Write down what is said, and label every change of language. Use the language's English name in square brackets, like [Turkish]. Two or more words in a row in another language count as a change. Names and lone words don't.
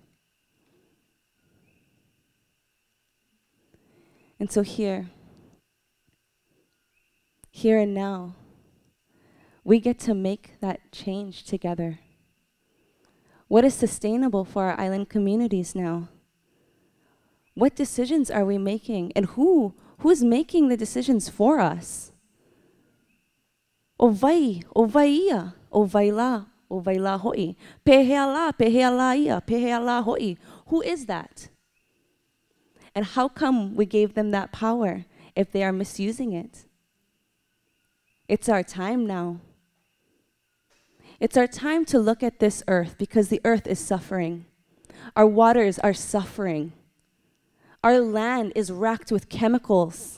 [English] And so here and now, we get to make that change together. What is sustainable for our island communities now? What decisions are we making? And who's making the decisions for us? [Hawaiian] O vai ia, o vaila hoi. Pehea la hoi. [English] Who is that? And how come we gave them that power if they are misusing it? It's our time now. It's our time to look at this earth because the earth is suffering. Our waters are suffering. Our land is racked with chemicals.